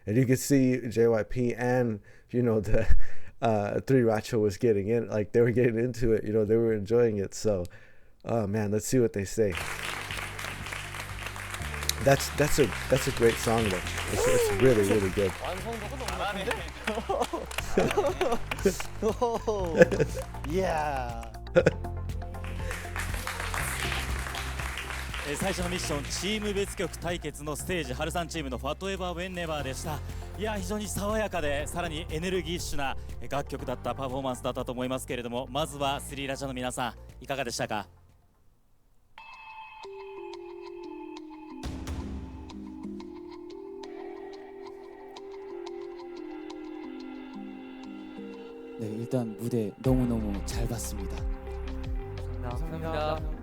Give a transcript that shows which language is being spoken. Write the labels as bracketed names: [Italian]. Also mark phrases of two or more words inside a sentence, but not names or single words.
[English] and you could see JYP and the Three Racho was getting in, like they were getting into it. They were enjoying it. So, oh man, let's see what they say. That's a great song though. It's really really good. Yeah. [Japanese] 最初のミッション、チーム別曲対決のステージ、ハルさんチームの Whatever Whenever でした。いや、非常に爽やかで、さらにエネルギッシュな楽曲だった、パフォーマンスだったと思いますけれども、まずはスリーラジャの皆さん、いかがでしたか？ [Korean] 네, 일단 무대 너무너무 잘 봤습니다. 감사합니다.